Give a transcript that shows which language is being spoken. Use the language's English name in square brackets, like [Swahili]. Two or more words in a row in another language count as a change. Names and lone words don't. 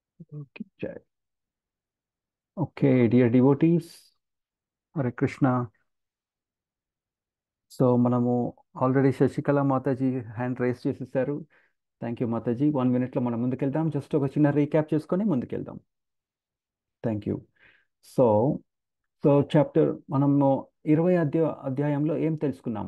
[English] Okay, Jai. Okay, dear devotees, [Sanskrit] हरे कृष्ण. [Telugu] సో మనము ఆల్రెడీ శశికళ మాతాజీ [English] hand raise [Telugu] చేసేసారు. [English] thank you [Telugu] మాతాజీ. 1 మినిట్లో మనం ముందుకెళ్దాం. జస్ట్ ఒక చిన్న రీక్యాప్ చేసుకొని ముందుకెళ్దాం. [English] Thank you. [Telugu] సో సో చాప్టర్ మనము 20 అధ్యాయంలో ఏం తెలుసుకున్నాం?